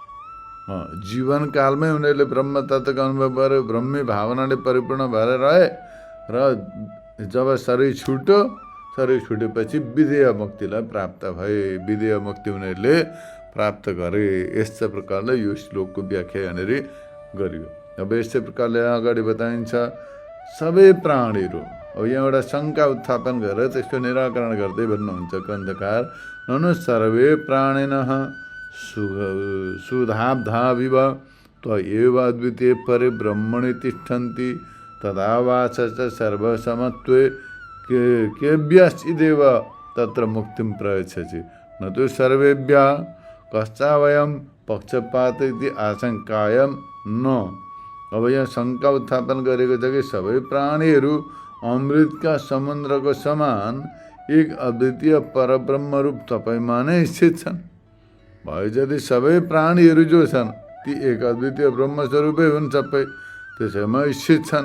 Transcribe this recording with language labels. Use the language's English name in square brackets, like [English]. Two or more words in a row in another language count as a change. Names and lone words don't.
[Nepali] जीवनकालमै उनीहरूले ब्रह्म तत्त्वको अनुभव गरे, ब्रह्मी भावनाले परिपूर्ण भएर रहे र जब शरीर छुट्यो, शरीर छुटेपछि विदेह मुक्तिलाई प्राप्त भए। विदेह मुक्ति उनीहरूले प्राप्त गरे। यस्ता प्रकारले यो श्लोकको व्याख्या यहाँनिर गरियो। अब यस्तै प्रकारले अगाडि बताइन्छ सबै प्राणीहरू। अब यहाँ एउटा शङ्का उत्थापन गरेर त्यसको निराकरण गर्दै भन्नुहुन्छ ग्रन्थकार, [Sanskrit] ननु सर्वे प्राणिनः सुधाब्धाविव त्वयैव अद्वितीये परे ब्रह्मणि तिष्ठन्ति तदा वाच च सर्वसमत्वे केभ्यश्चिदेव तत्र मुक्तिं प्रयच्छसि न तु सर्वेभ्यः कश्चावयं पक्षपात इति आशंकायं न। [Nepali] अब यहाँ शङ्का उत्थापन गरेको छ कि सबै प्राणीहरू अमृतका समुद्रको समान एक अद्वितीय परब्रह्म रूप तपाईँमा नै स्थित छन्। भयो यदि सबै प्राणीहरू जो छन् ती एक अद्वितीय ब्रह्मस्वरूपै हुन्, सबै त्यसैमा स्थित छन्।